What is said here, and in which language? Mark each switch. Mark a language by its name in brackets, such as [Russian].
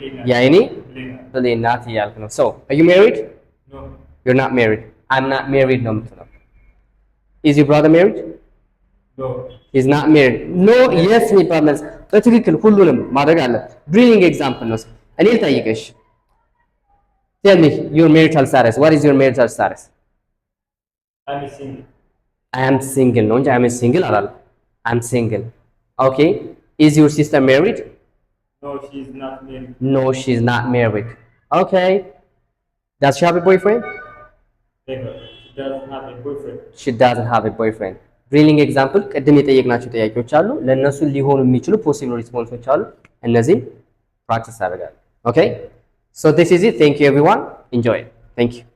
[Amharic] የአይኔ ብሌን ናት እያልክ ነው [English] so are you married you're not married I'm not married [Amharic] ነው የምትለው [English] is your brother married No. He's not married. [Amharic] No, yes የሚባል መልስ በትክክል ሁሉንም ማድረግ አለ። ብሪሊንግ ኤግዛምፕል ነው። እኔ ልጠይቅሽ። [English] Tell me your marital status. What is your marital status? I'm single. I am single [Amharic] ነው እንጂ [English] I am single [Amharic] አላለም። [English] I'm single. Okay. Is your sister married? No, she's not married. No, she's not married. Okay. Does she have a boyfriend? Never. She doesn't have a boyfriend. She doesn't have a boyfriend. [Amharic] ብሪሊንግ ኤግዛምፕል ቅድም የጠየቅናቸው ጥያቄዎች አሉ። ለእነሱ ሊሆኑ የሚችሉ ፖሲብል ሪስፖንሶች አሉ። እነዚህም ፕራክቲስ አደርጋለሁ። [English] ኦኬ ሶ ዲስ ኢዝ ኢት። ቴንክ ዩ [Amharic] ኤቭሪዋን ኢንጆይ። ቴንክ ዩ